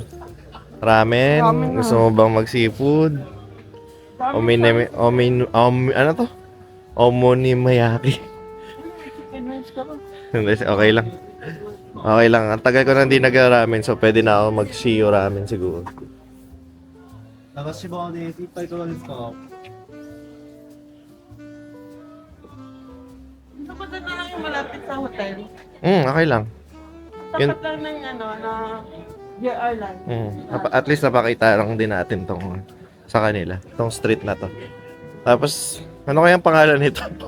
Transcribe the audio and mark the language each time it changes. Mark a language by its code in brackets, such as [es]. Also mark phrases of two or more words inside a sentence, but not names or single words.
[tl] Ramen? Ramen na. Gusto mo bang mag-seafood? Ano to? Omonimayaki. [en] Chicken wings [tl] ka ba? Hindi, okay lang. Okay lang. Ang tagal ko na hindi nag-ramen, so pwede na ako mag-shio ramen siguro. [ja] 流し場です。一杯いかがですか？ [tl] Gusto ko doon na lang yung malapit sa hotel. Okay lang. Yun- Tapat lang ng ano, na JR line. At least napakita lang din natin tong sa kanila, tong street na to. Tapos, ano kayang pangalan nito?